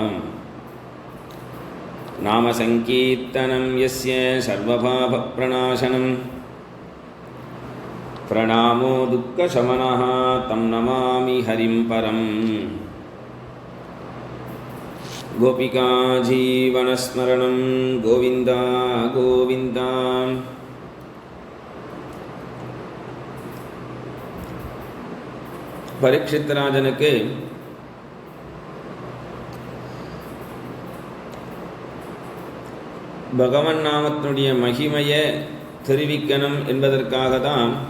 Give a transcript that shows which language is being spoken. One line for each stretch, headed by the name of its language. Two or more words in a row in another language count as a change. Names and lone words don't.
Sanskrit: नामसङ्कीर्तनं यस्य सर्वपापप्रणाशनं प्रणामो दुःखशमनः तं नमामि हरिं परम्। गोपिका जीवनस्मरणं गोविंद गोविंद।
Tamil: பரீட்சித் ராஜனுக்கு பகவன் நாமத்தினுடைய மகிமையை தெரிவிக்கணும் என்பதற்காக தான்